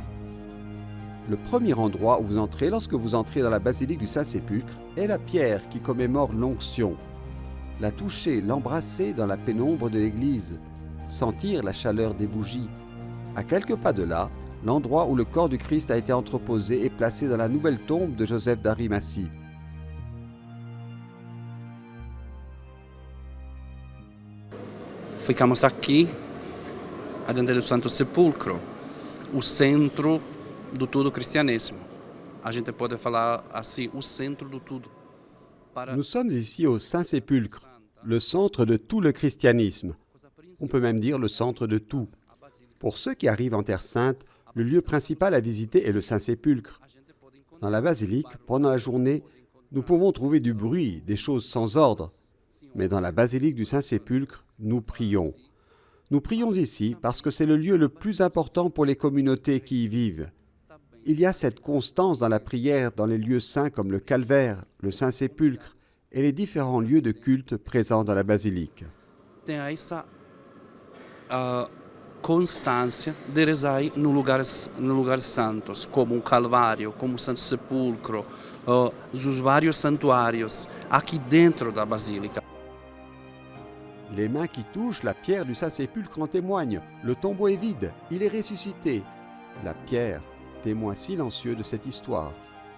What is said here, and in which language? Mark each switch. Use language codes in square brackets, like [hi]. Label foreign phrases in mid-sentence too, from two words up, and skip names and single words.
[fr] Le premier endroit où vous entrez lorsque vous entrez dans la basilique du Saint-Sépulcre est la pierre qui commémore l'onction. La toucher, l'embrasser dans la pénombre de l'église, sentir la chaleur des bougies. À quelques pas de là, l'endroit où le corps du Christ a été entreposé et placé dans la nouvelle tombe de Joseph d'Arimathie. [pt] Ficamos aqui, adentro do Santo Sepulcro, o centro do todo cristianismo. A gente pode falar assim, o centro do tudo. [fr] Nous sommes ici au Saint-Sépulcre, le centre de tout le christianisme. On peut même dire le centre de tout. Pour ceux qui arrivent en Terre Sainte, le lieu principal à visiter est le Saint-Sépulcre. Dans la basilique, pendant la journée, nous pouvons trouver du bruit, des choses sans ordre. Mais dans la basilique du Saint-Sépulcre, nous prions. Nous prions ici parce que c'est le lieu le plus important pour les communautés qui y vivent. Il y a cette constance dans la prière dans les lieux saints comme le Calvaire, le Saint-Sépulcre et les différents lieux de culte présents dans la basilique. [pt] Tem essa constância de rezar no lugares santos, como o Calvário, como o Santo Sepulcro, os vários santuários aqui dentro da basílica. [fr] Les mains qui touchent la pierre du Saint-Sépulcre en témoignent. Le tombeau est vide, il est ressuscité. La pierre, témoin silencieux de cette histoire.